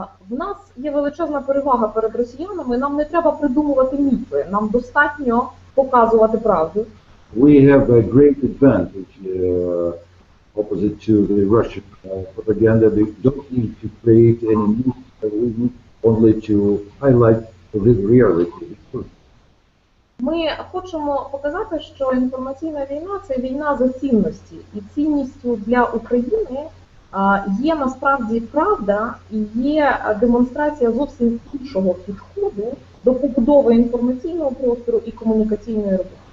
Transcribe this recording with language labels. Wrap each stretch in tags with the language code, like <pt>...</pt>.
<uk>В нас є величезна перевага перед росіянами, нам не треба придумувати міфи, нам достатньо показувати правду.</uk> <en>We have a great advantage opposite to the Russian propaganda. We don't need to create any myths, we need only to highlight the reality.</en> <uk>Ми хочемо показати, що інформаційна війна – це війна за цінності. І цінністю для України є насправді правда і є демонстрація зовсім іншого підходу до побудови інформаційного простору і комунікаційної роботи.</uk>